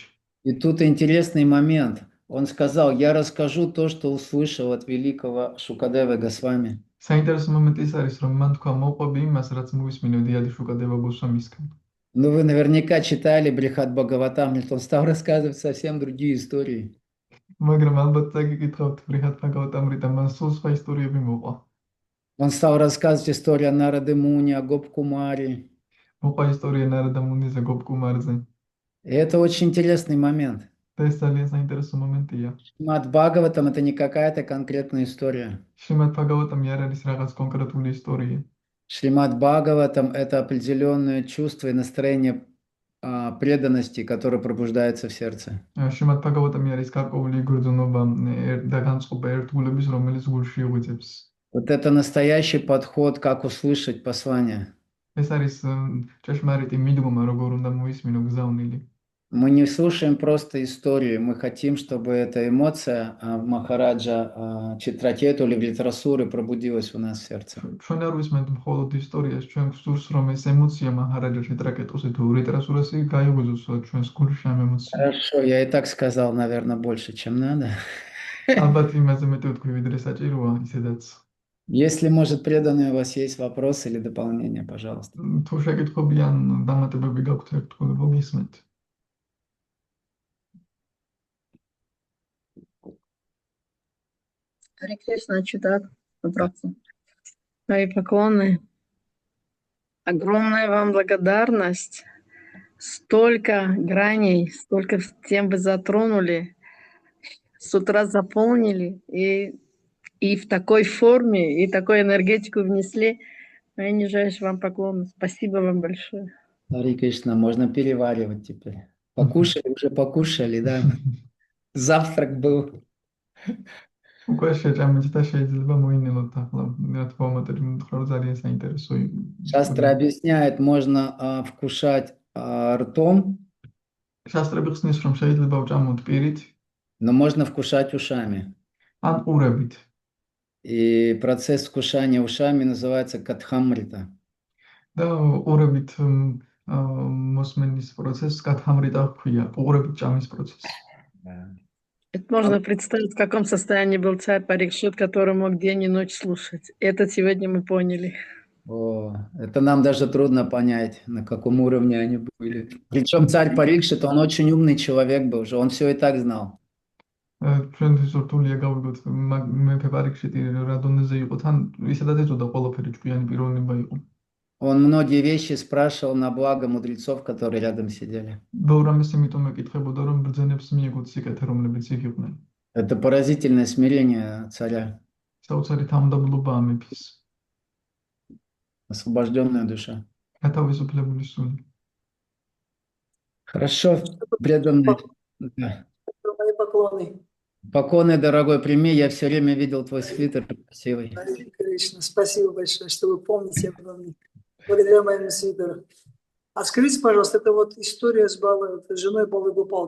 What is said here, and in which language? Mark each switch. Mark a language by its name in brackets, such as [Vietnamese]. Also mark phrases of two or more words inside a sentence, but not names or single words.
[Russian] И тут интересный момент. Он сказал, я расскажу то, что услышал от великого Шукадевы Госвами. [Georgian] საინტერესო მომენტი ის არის, რომ მან თქვა მოყვები იმას, რაც მოვისმინე დიადი შუკადება ბოსო მისგან. [Russian] Ну, вы наверняка читали Брихат Бхагаватамрит, он стал рассказывать совсем другие истории. [Georgian] მაგრამ ალბათ წაგიკითხავთ ფრიჰად ბჰაგავატ-ამრიტა, მას სულ სხვა ისტორიები მოყვა. [Russian] Он стал рассказывать историю о Нарады Муни, о Гопкумаре. [Georgian] მოყვა ისტორია ნარადა მუნიზე, გოპკუმარზე. [Russian] И это очень интересный момент. [Georgian] და ეს ძალიან საინტერესო მომენტია. [Russian] Шримад Бхагаватам это не какая-то конкретная история. [Georgian] შრიმად ბჰაგავატამი არ არის რაღაც კონკრეტული ისტორია. [Russian] Шримад Бхагаватам это определенное чувство и настроение преданности, которое пробуждается в сердце. [Georgian] შრიმად ბჰაგავატამი არის გარკვეული გრძნობა და განწყობა ერთგულების, რომელიც გულში იღვიძებს. [Russian] Вот это настоящий подход, как услышать послание. [Georgian] ეს არის ჭეშმარიტი მიდგომა, როგორ უნდა მოვისმინო გზავნილი. [Russian] Мы не слушаем просто историю, мы хотим, чтобы эта эмоция Махараджа Читракету или в литературе пробудилась у нас в сердце. [Georgian] ჩვენ არ ვისმენთ მხოლოდ ისტორიას, ჩვენ გვსურს, რომ ეს ემოცია მაჰარაჯა ჭიტრაკეტუსი თუ ლიტერატურაში გაიღვიძოს ჩვენს გულში ამ ემოციას. [Russian] Хорошо, я и так сказал, наверное, больше, чем надо. [Georgian] ალბათ იმაზე მეტი ვთქვი, ვიდრე საჭიროა, ისედაც. [Russian] Если, может, преданные у вас есть вопросы или дополнения, пожалуйста. [Georgian] თუ შეკითხვები ან დამატებები გაქვთ ერთგულება, გისმენთ. [Russian] Харе Кришна, читать вопросы. Мои поклоны. Огромная вам благодарность. Столько граней, столько тем вы затронули, с утра заполнили и в такой форме, и такую энергетику внесли. Мои нижайшие вам поклоны. Спасибо вам большое. Харе Кришна, можно переваривать теперь. Покушали, уже покушали, да? Завтрак был. [Georgian] უკვე შეჭამეთ და შეიძლება მოინელოთ ახლა. რა თქმა უნდა, თქვენ ძალიან საინტერესო. [Russian] Шастра объясняет, можно вкушать ртом, [Georgian] შასტრები ხსნის, რომ შეიძლება ვჭამოთ პირით, [Russian] но можно вкушать ушами. [Georgian] ან ყურებით. [Russian] И процесс вкушания ушами называется катхамрита. [Georgian] და ყურებით მოსმენის პროცესს კათამრიტა ჰქვია, ყურებით ჭამის პროცესს. [Russian] Это можно представить, в каком состоянии был царь Парикшит, который мог день и ночь слушать. Это сегодня мы поняли. О, это нам даже трудно понять, на каком уровне они были. Причем царь Парикшит, он очень умный человек был же, он все и так знал. [Georgian] ჩვენთვის რთულია გავიგოთ, მეფე პარიქშიტი რა დონეზე იყო, თან ისედაც ეწოდა ყველაფერი, ჭკვიანი პიროვნება იყო. [Russian] Он многие вещи спрашивал на благо мудрецов, которые рядом сидели. [Georgian] ბევრ ამის იმიტომ ეკითხებოდა, რომ ბრძენებს მიეგოთ სიკეთე, რომლებიც იქ იყვნენ. [Russian] Это поразительное смирение царя, [Georgian] საოცარი თავმდაბლობაა მეფის. [Russian] освобожденная душа. [Georgian] გათავისუფლებული სული. [Russian] Хорошо, преданный. Да. Мои поклоны. Поклоны, дорогой, прими, я все время видел твой свитер красивый. Харе Кришна. Спасибо большое, что вы помните обо мне. Благодаря моему свитеру. А скажите, пожалуйста, это вот история с женой Балы Гопалы.